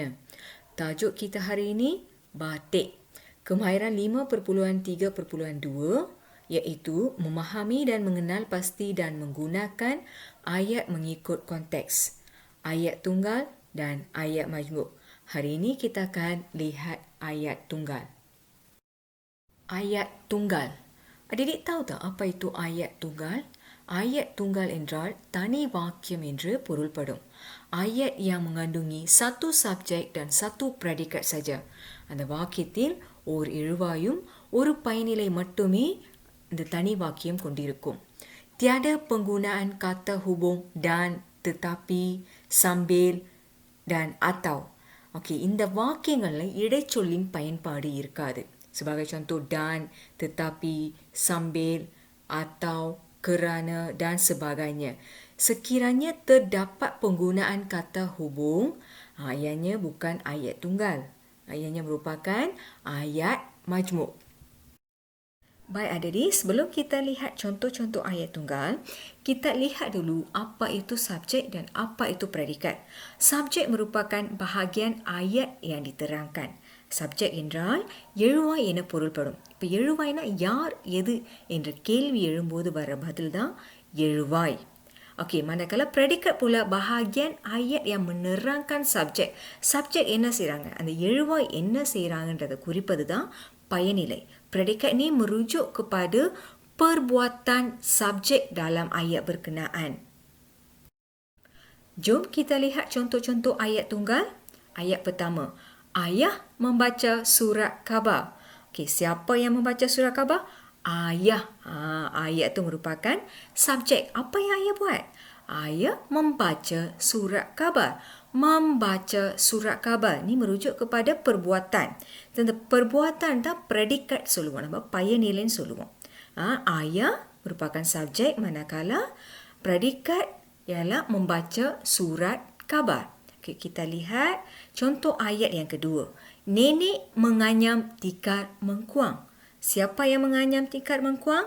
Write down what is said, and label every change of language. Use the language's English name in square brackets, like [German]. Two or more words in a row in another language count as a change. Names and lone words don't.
[Malay] Tajuk kita hari ini, batik. Kemahiran 5.3.2 iaitu memahami dan mengenal pasti dan menggunakan ayat mengikut konteks, ayat tunggal dan ayat majmuk. Hari ini kita akan lihat ayat tunggal. Ayat tunggal. Adik-adik tahu tak apa itu ayat tunggal? Ayat tunggal [Tamil] என்றால் தனி வாக்கியம் என்று பொருள்படும். [Malay] Ayat yang mengandungi satu subjek dan satu predikat saja. [Tamil] அந்த வாக்கியத்தில் ஓர் எழுவாயும் ஒரு பயனிலை மட்டுமே இந்த தனி வாக்கியம் கொண்டிருக்கும். [Malay] Tiada penggunaan kata hubung dan, tetapi, sambil dan atau. Okey, [Tamil] இந்த வாக்கியங்களில் இடைச்சொல்லின் பயன்பாடு இருக்காது. [Malay] Sebagai contoh dan, tetapi, sambil, atau, kerana dan sebagainya. Sekiranya terdapat penggunaan kata hubung, ianya bukan ayat tunggal. Ianya merupakan ayat majmuk. Baik adik-adik, sebelum kita lihat contoh-contoh ayat tunggal, kita lihat dulu apa itu subjek dan apa itu predikat. Subjek merupakan bahagian ayat yang diterangkan. [Tamil] Subjek என்றால் எழுவாய் என பொருள்படும். இப்போ எழுவாய்னா யார் எது என்ற கேள்வி எழும்போது வர பதில் தான் எழுவாய். [Malay] Okey, manakala predikat pula bahagian ayat yang menerangkan subjek. [Tamil] Subjek என்ன செய்றாங்க? அந்த எழுவாய் என்ன செய்றாங்கன்றதை குறிப்பது தான் பயனிலை. [Malay] Predikat ni merujuk kepada perbuatan subjek dalam ayat berkenaan. Jom kita lihat contoh-contoh ayat tunggal. Ayat pertama, ayah membaca surat khabar. Okey, siapa yang membaca surat khabar? Ayah. Ayat itu merupakan subjek. Apa yang ayah buat? Ayah membaca surat khabar. Membaca surat khabar. Ini merujuk kepada perbuatan. Tentang perbuatan dan predikat [Tamil] சொல்லுவோம். நம்ம பயனிலைன்னு சொல்லுவோம். [Malay] Ayah merupakan subjek manakala predikat ialah membaca surat khabar. Okay, kita lihat contoh ayat yang kedua. Nenek menganyam tikar mengkuang. Siapa yang menganyam tikar mengkuang?